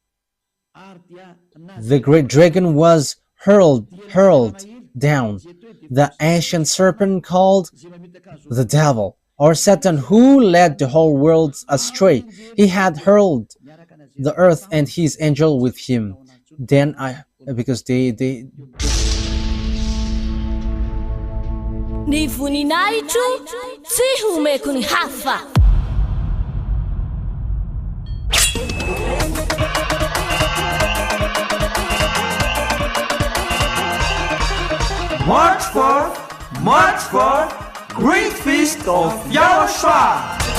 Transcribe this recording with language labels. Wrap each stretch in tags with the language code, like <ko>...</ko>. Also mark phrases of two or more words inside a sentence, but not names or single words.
<en>The great dragon was hurled down, the ancient serpent called the devil, or Satan, who led the whole world astray. He had hurled the earth and his angel with him. Then because they</en> <mg>Ny voninahitro tsy homeko ny hafa.</mg> <en>March 4, Great Feast of YAHOSHUAH.</en>